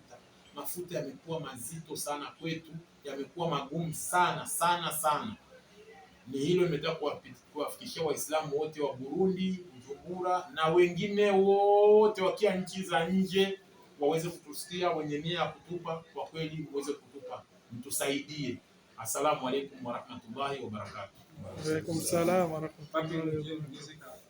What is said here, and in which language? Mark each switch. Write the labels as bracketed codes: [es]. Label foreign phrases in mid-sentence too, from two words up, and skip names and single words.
[sw] Mafuta yamekuwa mazito sana kwetu, yamekuwa magumu sana. Ni hilo nimetaka kuwafikishia Waislamu wote wa Burundi, Bujumbura, na wengine wote wakia nchi za nje, waweze kutusikia, wenye nia ya kutupa, kwa kweli muweze kutupa, mtusaidie. [ar] السلام عليكم ورحمة الله وبركاته. وعليكم السلام ورحمة الله وبركاته.